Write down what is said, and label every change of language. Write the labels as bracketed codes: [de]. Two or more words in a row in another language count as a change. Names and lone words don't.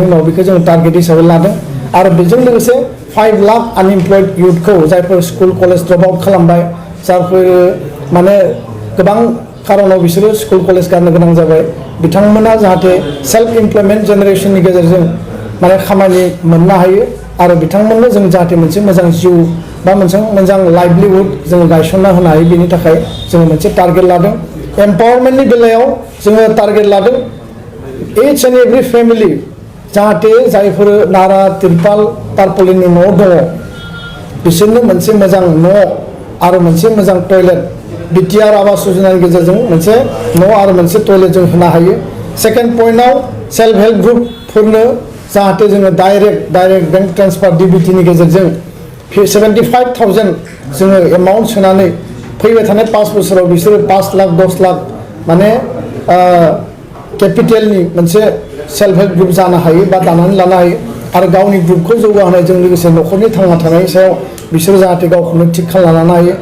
[brx] उनाव बेखौ जों टारगेट हिसाबै लादों आरो बेजों लोगोसे 5 लाख [en] unemployed youthखौ [brx] जायफोर [en] school college drop out [brx] खालामबाय जायफोर माने गोबां खारनाव बिसोरो [en] school college [brx] गारनो गोनां जाबाय बिथांमोना जाहाथे [en] self employment generationनि [brx] गेजेरजों माने खामानि मोननो हायो आरो बिथांमोननो जों जाहाथे मोनसे मोजां जिउ बा मोजां लाइभलिहुड जों गायसनना होनो हायो बेनि थाखाय जों मोनसे टारगेट लादों। एम्पावारमेन्टनि बेलायाव जोङो टारगेट लादों [en] each and every family [brx] जाहाथे जायफोर नारा तिरपाल तारपलिननि न' दङ बिसोरनो मोनसे मोजां न' आरो मोनसे मोजां टयलेट बिटिआर आवास योजनानि गेजेरजों मोनसे न' आरो मोनसे टयलेट जों होनो हायो। [en] second pointआव self help groupफोरनो [brx] जाहाथे जोङो [en] direct bank transfer DBTनि [brx] गेजेरजों 75,000 जोङो एमाउन्ट सोनानै फैबाय थानाय 5 बोसोराव बिसोरो 5 लाख 10 लाख माने केपिटेलनि मोनसे [en] self help group [brx] जानो हायो बा दानानै लानो हायो आरो गावनि ग्रुपखौ जौगाहोनायजों लोगोसे न'खरनि थांना थानायनि सायाव बिसोरो जाहाथे गावखौनो थिग खालामना लानो हायो।